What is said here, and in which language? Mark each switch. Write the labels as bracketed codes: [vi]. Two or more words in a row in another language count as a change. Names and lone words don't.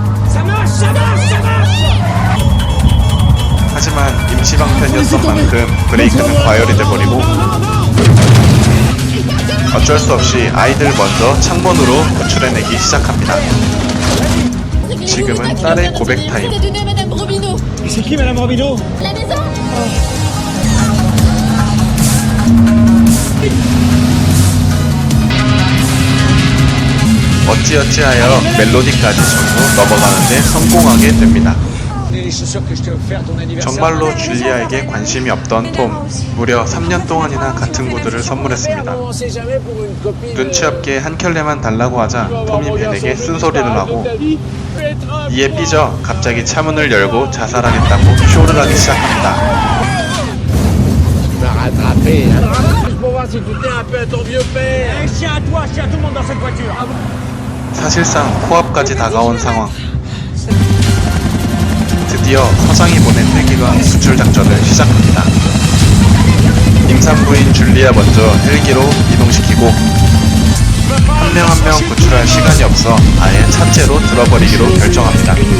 [ko] 하지만 임시방편이었던 만큼 브레이크는 과열이 돼버리고 어쩔 수 없이 아이들 먼저 창문으로 구출해내기 시작합니다. 지금은 딸의 고백 타임. [fr] C'est qui, Madame Robineau? La maison. [ko] 어찌어찌하여 멜로디까지 전부 넘어가는데 성공하게 됩니다. [fr] Les chaussures que je t'ai offert ton anniversaire. [ko] 정말로 줄리아에게 관심이 없던 톰, 무려 3년 동안이나 같은 구두를 선물했습니다. [fr] On sait jamais pour une copine. [ko] 눈치 없게 한 켤레만 달라고 하자 톰이 벤에게 쓴소리를 하고 이에 삐져 갑자기 차문을 열고 자살하겠다고 쇼를 하기 시작합니다. [fr] Tu m'as rattrapé, hein. Juste pour voir si tu tenais un peu à ton vieux père. Chien à toi, chien à tout le monde dans cette voiture. [ko] 사실상 코앞까지 다가온 상황. 드디어 서장이 보낸 헬기가 구출 작전을 시작합니다. 임산부인 줄리아 먼저 헬기로 이동시키고 한 명 한 명 구출할 시간이 없어 아예 차체로 들어버리기로 결정합니다.